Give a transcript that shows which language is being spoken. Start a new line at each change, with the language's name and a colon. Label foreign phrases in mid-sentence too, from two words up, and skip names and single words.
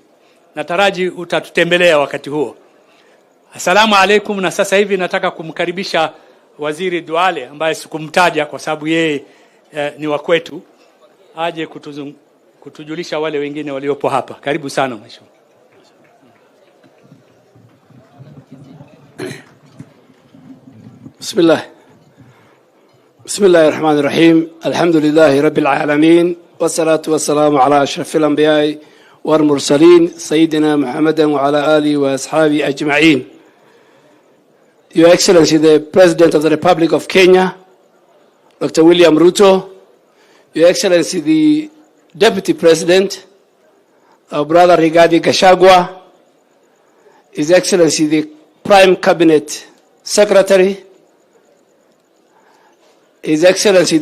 Swahili: Nataraji utatutembelea wakati huo.
Arabic: السلام عليكم.
Swahili: Na sasa hivi nataka kumkaribisha Waziri Duale ambaye sikumtaja kwa sababu yeye ni wa kwetu, aje kutujulisha wale wengine waliopo hapa. Karibu sana mheshimiwa.
Arabic: بسم الله الرحمن الرحيم. الحمد لله رب العالمين، والصلاة والسلام على أشرف الأنبياء والمرسلين سيدنا محمد وعلى آله وأصحابه أجمعين.
English: Your Excellency, the President of the Republic of Kenya, Dr. William Ruto, Your Excellency, the Deputy President, our brother Rigathi Gachagua, His Excellency, the Prime Cabinet Secretary, His Excellency,